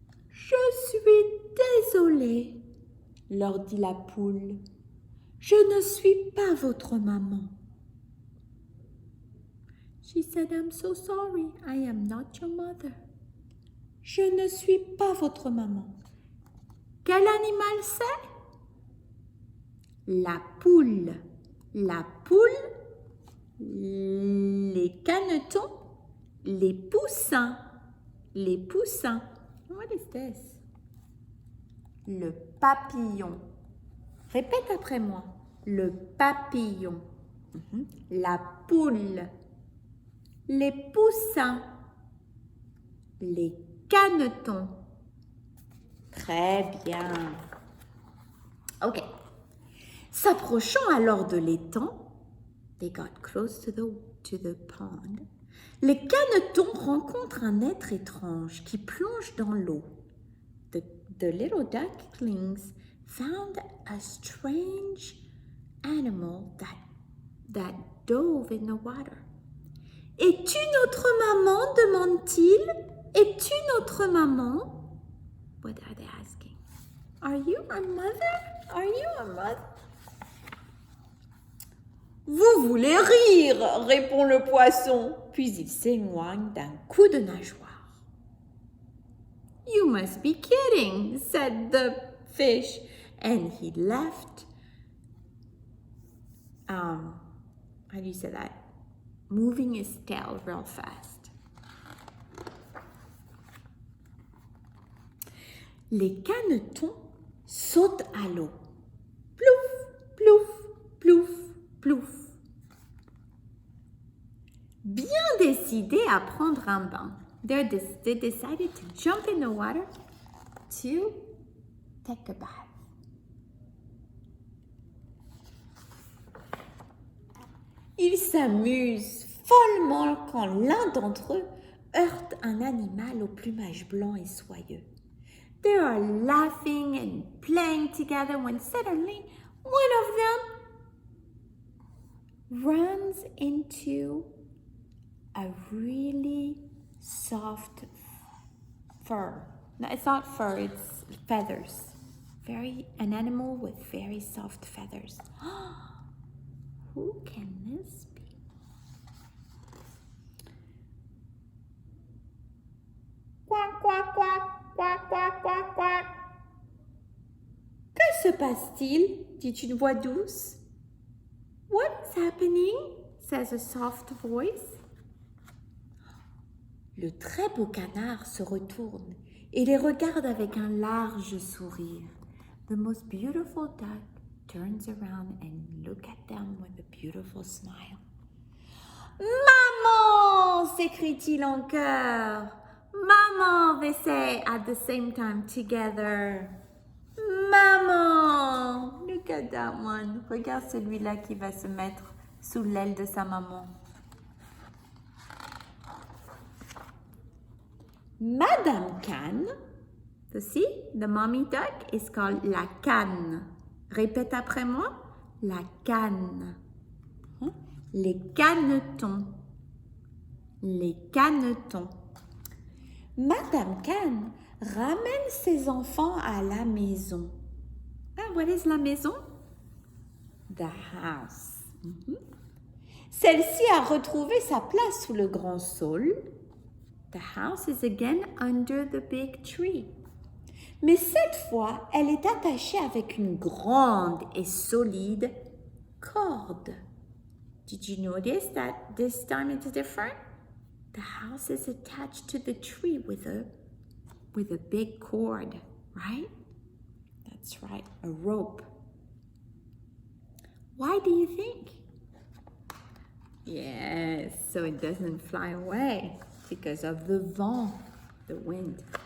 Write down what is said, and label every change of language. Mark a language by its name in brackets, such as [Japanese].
[French] Je suis désolée, leur dit la poule. Je ne suis pas votre maman. [English] She said, I'm so sorry, I am not your mother. [French] Je ne suis pas votre maman. Quel animal c'est? La poule. La poule Les canetons, les poussins, les poussins. [English] What is this? [French] Le papillon. Répète après moi. Le papillon. La poule. Les poussins. Les canetons. Très bien. Ok. S'approchant alors de l'étang, [English] they got close to the pond. [French] Les canetons rencontrent un être étrange qui plonge dans l'eau. [English] The little ducklings found a strange animal that dove in the water. [French] Es-tu notre maman? Demande-t-il. Es-tu notre maman? [English] What are they asking? Are you our mother? Are you our mother? [French] Vous voulez rire, répond le poisson, puis il s'éloigne d'un coup de nageoire. [English] You must be kidding, said the fish, and he left. How do you say that? Moving his tail real fast. [French] Les canetons sautent à l'eau. Plouf, plouf, plouf, plouf. Bien décidés à prendre un bain, [English] they decided to jump in the water to take a bath. [French] Ils s'amusent follement quand l'un d'entre eux heurte un animal au plumage blanc et soyeux. [English] They are laughing and playing together when suddenly one of them runs into a really soft fur. No, it's not fur, it's feathers. An animal with very soft feathers. Who can this be? Quack, quack, quack, quack, quack, quack, quack. [French] Que se passe-t-il? Dit une voix douce. [English] What's happening? Says a soft voice. [French] Le très beau canard se retourne et les regarde avec un large sourire. [English] The most beautiful duck turns around and look at them with a beautiful smile. [French] Maman! S'écrie-t-il en chœur. [English] Maman, they say at the same time together. Maman! Look at that one. [French] Regarde celui-là qui va se mettre sous l'aile de sa maman. [English] Madame Canne, see, the mommy duck is called la canne. [French] Répète après moi, la canne. Les canetons. Les canetons. Madame Canne ramène ses enfants à la maison. [English] Ah, what is [French] la maison? [English] The house. [French] Celle-ci a retrouvé sa place sous le grand saule. [English] The house is again under the big tree. [French] Mais cette fois, elle est attachée avec une grande et solide corde. [English] Did you notice that this time it's different? The house is attached to the tree with a big cord, right? That's right, a rope. Why do you think? Yes, so it doesn't fly away because of the vent, the wind.